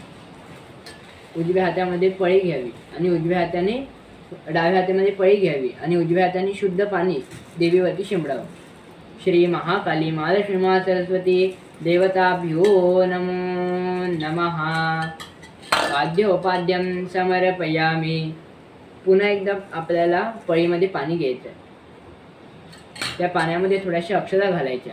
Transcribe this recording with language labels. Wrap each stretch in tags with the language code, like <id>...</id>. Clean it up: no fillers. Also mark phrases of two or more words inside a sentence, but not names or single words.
<mr>उजव्या हातामध्ये पळी घ्यावी आणि उजव्या हाताने डाव्या हातामध्ये पळी घ्यावी आणि उजव्या हाताने शुद्ध पाणी देवीवरती शिंपडावं.</mr> <sa>श्री महाकाली महालक्ष्मी सरस्वती देवताभ्यो नमो नमः. पाद्योपाद्यं समर्पयामि.</sa> <mr>पुन्हा एकदा आपल्याला पळीमध्ये पाणी घ्यायचं. त्या पाण्यामध्ये थोड्याशा अक्षता घालायच्या.</mr>